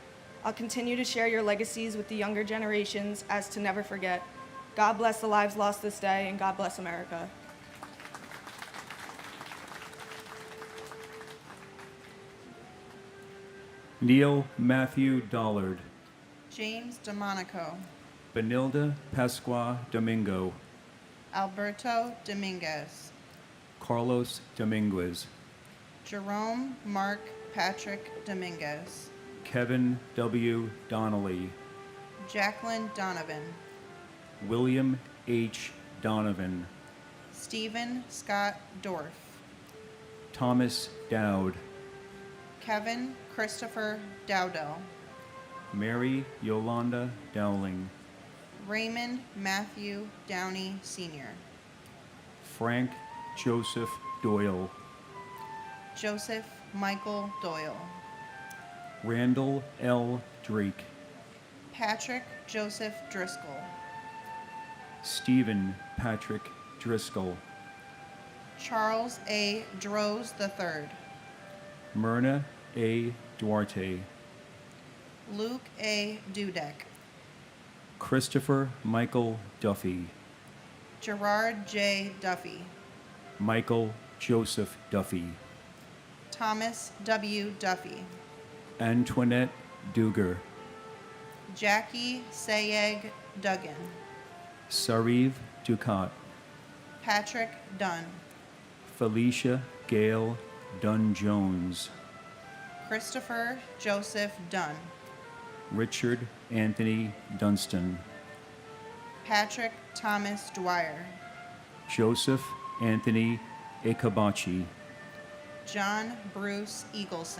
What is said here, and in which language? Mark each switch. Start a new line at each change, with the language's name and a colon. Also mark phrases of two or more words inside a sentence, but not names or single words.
English: I'll continue to share your legacies with the younger generations as to never forget. God bless the lives lost this day, and God bless America. Neil Matthew Dollard, James DeMonico, Benilda Pasqua Domingo, Alberto Dominguez, Carlos Dominguez, Jerome Mark Patrick Dominguez, Kevin W. Donnelly, Jacqueline Donovan, William H. Donovan, Stephen Scott Dorff, Thomas Dowd, Kevin Christopher Dowdell, Mary Yolanda Dowling, Raymond Matthew Downey Sr., Frank Joseph Doyle, Joseph Michael Doyle, Randall L. Drake, Patrick Joseph Driscoll, Stephen Patrick Driscoll, Charles A. Droz III, Myrna A. Duarte, Luke A. Dudek, Christopher Michael Duffy, Gerard J. Duffy, Michael Joseph Duffy, Thomas W. Duffy, Antoinette Duger, Jackie Sayeg Duggan, Sariv Ducat, Patrick Dunn, Felicia Gale Dunn-Jones, Christopher Joseph Dunn, Richard Anthony Dunstan, Patrick Thomas Dwyer, Joseph Anthony Ekabachi, John Bruce Eagleson,